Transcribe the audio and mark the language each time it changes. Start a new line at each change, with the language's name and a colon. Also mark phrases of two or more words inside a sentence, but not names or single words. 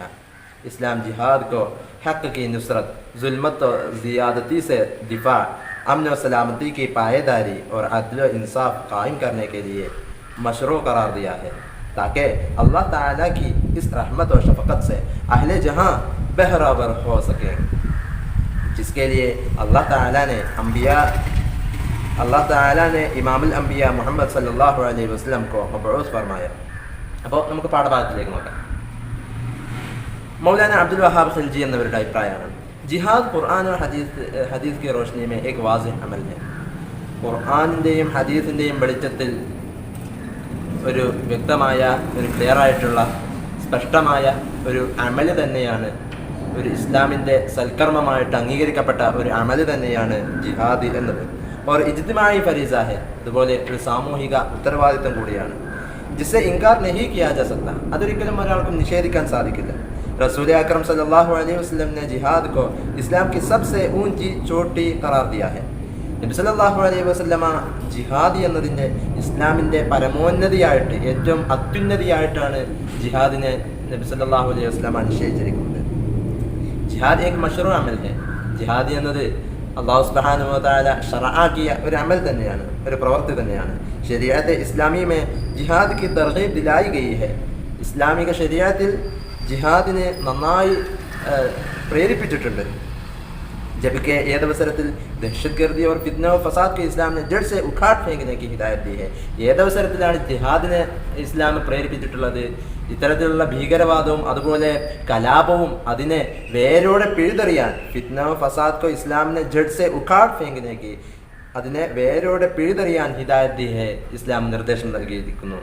Urdu: اسلام جہاد کو حق کی نصرت، ظلمت اور زیادتی سے دفاع، امن و سلامتی کی پائیداری اور عدل و انصاف قائم کرنے کے لیے مشروع قرار دیا ہے، تاکہ اللہ تعالیٰ کی اس رحمت اور شفقت سے اہل جہاں بہرہ ور ہو سکے، جس کے لیے اللہ تعالیٰ نے امام الانبیاء محمد
Arabic: صلى الله عليه وسلم
Urdu: کو مبعوث فرمایا.
Malayalam: അപ്പോൾ നമുക്ക് പാഠഭാഗത്തിലേക്ക് നോക്കാം. മൗലാന അബ്ദുൽ വഹാബ് ഖൽജി എന്നവരുടെ അഭിപ്രായമാണ്,
Urdu: جہاد قرآن اور حدیث کی روشنی میں ایک واضح عمل ہے.
Malayalam: ഖുർആനിൻ്റെയും ഹദീസിൻ്റെയും വെളിച്ചത്തിൽ ഒരു വ്യക്തമായ, ഒരു ക്ലിയറായിട്ടുള്ള, സ്പഷ്ടമായ ഒരു അമല് തന്നെയാണ്, ഒരു ഇസ്ലാമിൻ്റെ സൽക്കർമ്മമായിട്ട് അംഗീകരിക്കപ്പെട്ട ഒരു അമല് തന്നെയാണ് ജിഹാദ് എന്നത്.
Urdu: اور اجتماعی فریضہ ہے,
Malayalam: അതുപോലെ ഒരു സാമൂഹിക ഉത്തരവാദിത്വം കൂടിയാണ്.
Urdu: جس سے انکار نہیں کیا جا سکتا,
Malayalam: അതൊരിക്കലും ഒരാൾക്കും നിഷേധിക്കാൻ സാധിക്കില്ല.
Urdu: رسول اکرم
Arabic: صلى الله عليه وسلم
Urdu: نے جہاد کو اسلام کی سب سے اونچی چوٹی قرار دیا ہے.
Malayalam: നബി
Arabic: صلى الله عليه وسلم
Malayalam: ജിഹാദ് എന്നതിൻ്റെ ഇസ്ലാമിൻ്റെ പരമോന്നതിയായിട്ട്, ഏറ്റവും അത്യുന്നതിയായിട്ടാണ് ജിഹാദിനെ നബി
Arabic: صلى الله عليه وسلم
Malayalam: നിശ്ചയിച്ചിരിക്കുന്നത്.
Urdu: جہاد ایک مشروع عمل ہے.
Malayalam: ജിഹാദ് എന്നത്
Arabic: الله سبحانه وتعالى
Malayalam: ശറഅക്കിയ ഒരു അമൽ തന്നെയാണ്, ഒരു പ്രവൃത്തി തന്നെയാണ്.
Urdu: شریعتِ اسلامی میں جہاد کی ترغیب دلائی گئی ہے.
Malayalam: ഇസ്ലാമിക ശരീഅത്തിൽ ജിഹാദിനെ നന്നായി പ്രേരിപ്പിച്ചിട്ടുണ്ട്.
Urdu: جبکہ ഏതവസരത്തിൽ دہشت گردی اور فتنہ اور فساد کے اسلام نے جڑ سے اکھاڑ پھینکنے کی ہدایت دی ہے.
Malayalam: ഏതവസരത്തിലാണ് ജിഹാദിനെ ഇസ്ലാം പ്രേരിപ്പിച്ചിട്ടുള്ളത്? ഇത്തരത്തിലുള്ള ഭീകരവാദവും അതുപോലെ കലാപവും അതിനെ വേരോടെ പിഴുതെറിയാൻ,
Urdu: فتنہ فساد کو
Malayalam: ഇസ്ലാമിനെ
Urdu: جڑ سے اکھاڑ پھینکنے کی,
Malayalam: അതിനെ വേരോടെ പിഴുതെറിയാൻ
Urdu: ہدایت دی ہے,
Malayalam: ഇസ്ലാം നിർദ്ദേശം നൽകിയിരിക്കുന്നു.